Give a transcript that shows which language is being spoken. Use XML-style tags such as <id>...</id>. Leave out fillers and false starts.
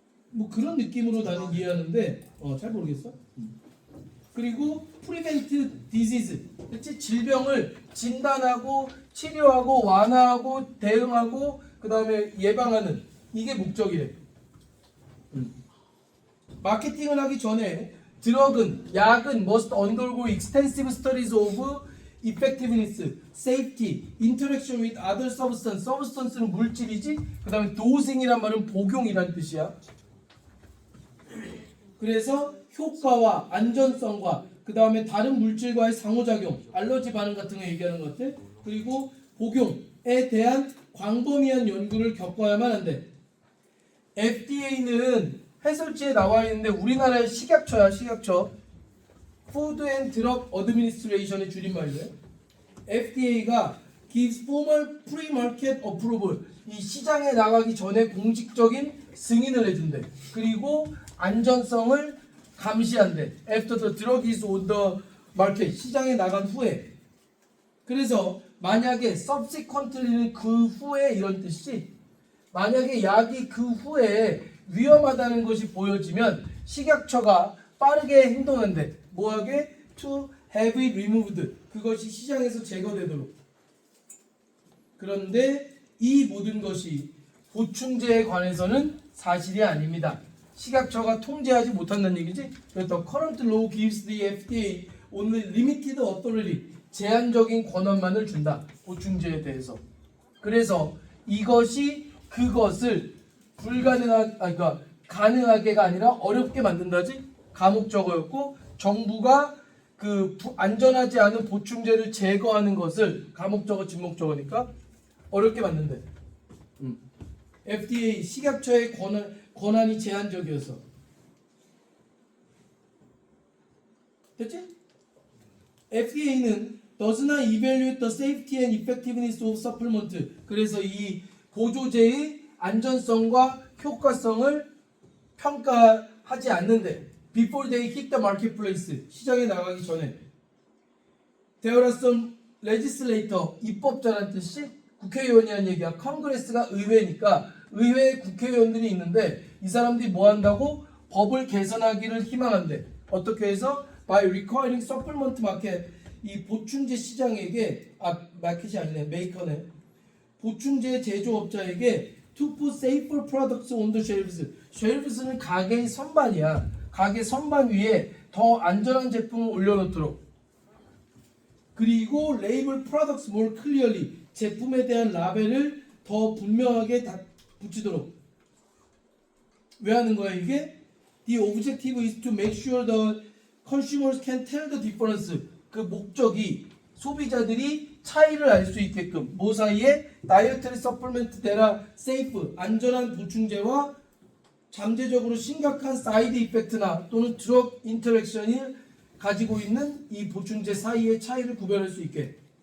<ko>뭐 그런 느낌으로 나는 이해하는데 잘 모르겠어. 그리고</ko> <en>prevent disease,</en> <ko>그치? 질병을 진단하고 치료하고 완화하고 대응하고 그 다음에 예방하는 이게 목적이래. 마케팅을 하기 전에 드럭은 약은</ko> <en>must undergo extensive studies of effectiveness, safety, interaction with other substance.</en> <ko>substance는 물질이지. 그 다음에 dosing이란 말은 복용이란 뜻이야. 그래서 효과와 안전성과 그 다음에 다른 물질과의 상호작용, 알러지 반응 같은 거 얘기하는 것들, 그리고 복용에 대한 광범위한 연구를 겪어야만 한대. FDA는 해설지에 나와 있는데 우리나라의 식약처야. 식약처 Food and Drug Administration의 줄임말이에요. FDA가</ko> <en>gives formal pre-market approval,</en> <ko>이 시장에 나가기 전에 공식적인 승인을 해준대. 그리고 안전성을 감시한대.</ko> <en>After the drug is on the market,</en> <ko>시장에 나간 후에. 그래서 만약에 subsequently는 그 후에 이런 뜻이지. 만약에 약이 그 후에 위험하다는 것이 보여지면 식약처가 빠르게 행동한대. 뭐하게?</ko> <en>To have it removed,</en> <ko>그것이 시장에서 제거되도록. 그런데 이 모든 것이 보충제에 관해서는 사실이 아닙니다. 식약처가 통제하지 못한다는 얘기지. 그래서</ko> <en>current law gives the FDA only limited authority,</en> <ko>제한적인 권한만을 준다. 보충제에 대해서. 그래서 이것이 그것을 그러니까 가능하게가 아니라 어렵게 만든다지. 가목적어였고 정부가 그 안전하지 않은 보충제를 제거하는 것을 가목적어 진목적어니까 어렵게 만든대. FDA 식약처의 권한이 제한적이어서. 됐지?</ko> <en>FDA는 does not evaluate the safety and effectiveness of supplement.</en> <ko>그래서 이 보조제의 안전성과 효과성을 평가하지 않는데</ko> <en>before they hit the marketplace.</en> <ko>시장에 나가기 전에.</ko> <en>There are some legislator,</en> <ko>입법자란 뜻이 국회의원이라는 얘기야. 컨그레스가 의회니까 의회에 국회의원들이 있는데 이 사람들이 뭐 한다고? 법을 개선하기를 희망한대. 어떻게 해서?</ko> <en>By requiring supplement market.</en> <ko>이 보충제 시장에게 마켓이 아니네. 메이커네. 보충제 제조업자에게</ko> <en>to put safer products on the shelves.</en> <ko>shelves는 가게의 선반이야. 가게 선반 위에 더 안전한 제품을 올려놓도록.</ko> <en>그리고 label products more clearly.</en> <ko>제품에 대한 라벨을 더 분명하게 붙이도록. 왜 하는 거야 이게?</ko> <en>The objective is to make sure the consumers can tell the difference.</en> <ko>그 목적이 소비자들이 차이를 알 수 있게끔 뭐 사이에 다이어트리 서플멘트 대라 세이프 안전한 보충제와 잠재적으로 심각한 사이드 이펙트나 또는 드럭 인터랙션을 가지고 있는 이 보충제 사이의 차이를 구별할 수 있게.</ko>